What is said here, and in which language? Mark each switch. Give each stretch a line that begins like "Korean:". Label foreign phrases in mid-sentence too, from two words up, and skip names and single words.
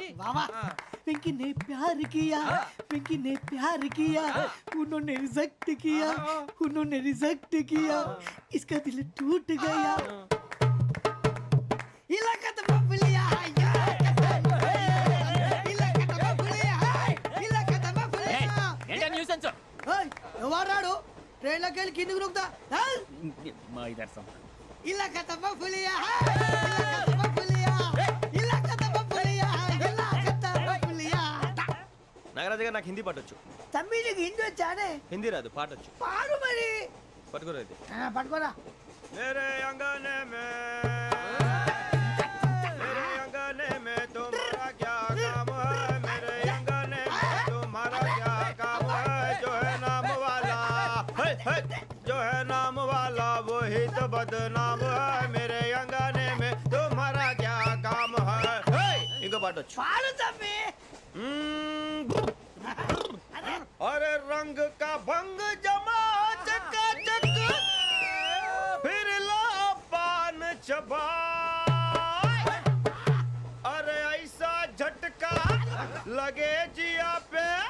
Hindi: वाह वाह पिंकी ने प्यार किया पिंकी ने प्यार किया उन्होंने रिजेक्ट किया उन्होंने रिजेक्ट किया इसका दिल टूट गया इलाका तो बबलिया इलाका तो बबलिया
Telugu: ఏంటా న్యూసెన్స్ ఎవరాడు ట్రైన్ లోకి వెళ్ళి కిందికి నొక్కుతా మా ఇదర్శం
Hindi: ఇలాకా तो बबलिया इलाका तो बबलिया इलाका तो बबलिया इलाका तो बबलिया
Telugu: నాగరాజు గారు నాకు హిందీ పాటొచ్చు. తమ్మి నీకు హిందీ వచ్చానే హిందీ రాదు, పాటొచ్చు. పాడు మరి పట్టుకోరు అయితే. పట్టుకోరా
Hindi: मेरे अंगने में मेरे अंगने में तुम्हारा क्या काम है मेरे अंगने में तुम्हारा क्या काम है जो है नाम वाला जो है नाम वाला वही तो बदनाम है मेरे अंगने में तुम्हारा क्या काम है इनको पाटो
Telugu: పాడు తమ్మి
Hindi: अरे रंग का भंग जमा चकाचक फिर ला पान चबा अरे ऐसा झटका लगे जिया पे